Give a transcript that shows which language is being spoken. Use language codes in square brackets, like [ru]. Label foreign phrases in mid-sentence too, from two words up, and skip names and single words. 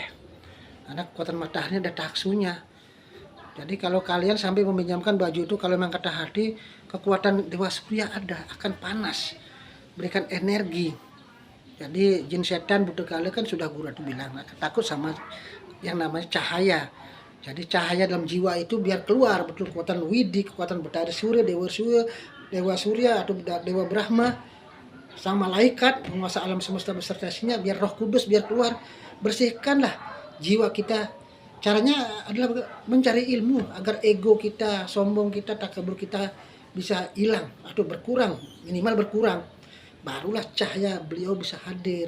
[id] Karena kekuatan matahari ada taksunya. Jadi kalau kalian sampai meminjamkan baju itu, kalau memang kata hati, kekuatan Dewa Surya ada, akan panas, berikan energi. Jadi jin setan butuh kalian kan sudah Guru Ratu bilang, takut sama yang namanya cahaya. Jadi cahaya dalam jiwa itu biar keluar betul kekuatan Widi, kekuatan Betari Surya, Dewa Surya atau Dewa Brahma, sang malaikat penguasa alam semesta beserta isinya, biar Roh Kudus biar keluar. Bersihkanlah jiwa kita. Caranya adalah mencari ilmu agar ego kita, sombong kita, takabur kita bisa hilang atau berkurang, minimal berkurang. Barulah cahaya beliau bisa hadir.